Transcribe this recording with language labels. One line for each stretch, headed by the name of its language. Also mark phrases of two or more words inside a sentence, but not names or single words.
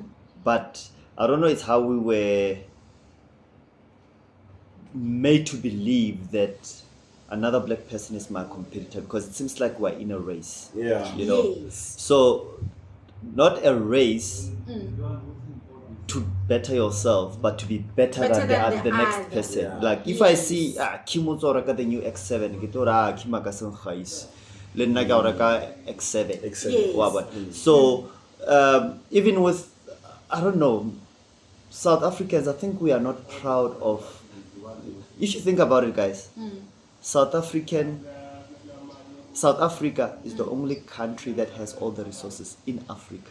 English: But I don't know, it's how we were made to believe that another black person is my competitor because it seems like we're in a race. Yeah. You know? Yes. So, not a race to better yourself, but to be better Better than than the the next other. person. Yeah. Like if I Yes.
Tswana: see Kim o tswa reka
English: the new
Tswana: X7, ke tlo ra Kim ka seng gaise. Le nna ka o reka X7.
English: Except Yes.
Tswana: Wa bona?
English: So even with, I don't know, South Africans, I think we are not proud of. You should think about it, guys. South Africa is the only country that has all the resources in Africa.